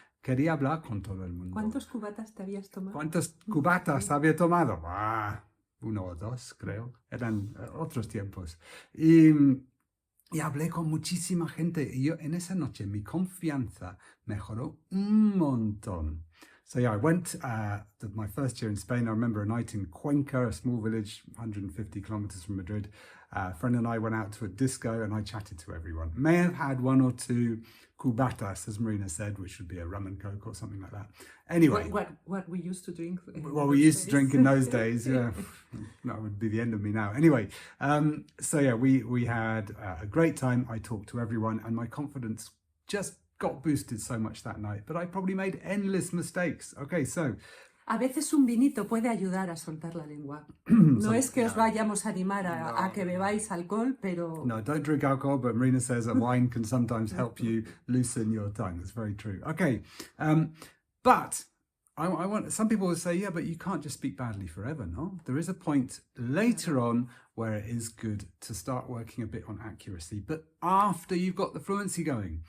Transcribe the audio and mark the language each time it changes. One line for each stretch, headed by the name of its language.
Spanish: Quería hablar con todo el mundo. ¿Cuántos cubatas te habías tomado? ¿Cuántos cubatas había tomado? 1 o 2, creo. Eran otros tiempos. Y hablé con muchísima gente. Y yo en esa noche mi confianza mejoró un montón.
English: So yeah, I went my first year in Spain. I remember a night in Cuenca, a small village 150 kilometers from Madrid. A friend and I went out to a disco and I chatted to everyone. May have had 1 or 2 cubatas, as Marina said, which would be a rum and coke or something like that. Anyway. What we used to drink. What we used to drink in those days, yeah. That would be the end of me now. Anyway, so yeah, we had a great time. I talked to everyone and my confidence just got boosted so much that night, but I probably made endless mistakes. Okay, so...
Spanish: A veces un vinito puede ayudar a soltar la lengua. No es que os vayamos a animar a que bebáis alcohol, pero...
English: No, don't drink alcohol, but Marina says that wine can sometimes help you loosen your tongue. That's very true. Okay, but I want... Some people will say, yeah, but you can't just speak badly forever, no? There is a point later on where it is good to start working a bit on accuracy, but after you've got the fluency going.